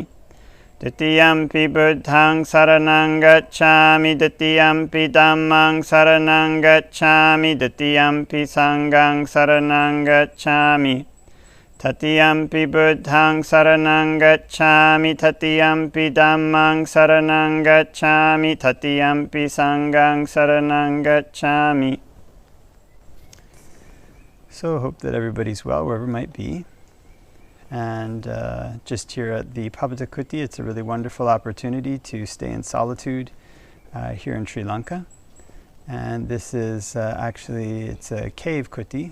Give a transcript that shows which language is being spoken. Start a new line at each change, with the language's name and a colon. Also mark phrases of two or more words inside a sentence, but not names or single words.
Pali: Ditiyampi Buddhaṃ saraṇaṃ gacchāmi, Ditiyampi Dhammaṃ saraṇaṃ gacchāmi, Ditiyampi Saṅghaṃ saraṇaṃ gacchāmi. Tatiyampi Buddhaṃ saraṇaṃ gacchāmi, Tatiyampi Dhammaṃ saraṇaṃ gacchāmi, Tatiyampi Saṅghaṃ saraṇaṃ gacchāmi.
English: So hope that everybody's well wherever it might be. And just here at the Pavattakuti, it's a really wonderful opportunity to stay in solitude here in Sri Lanka. And this is actually, it's a cave kuti.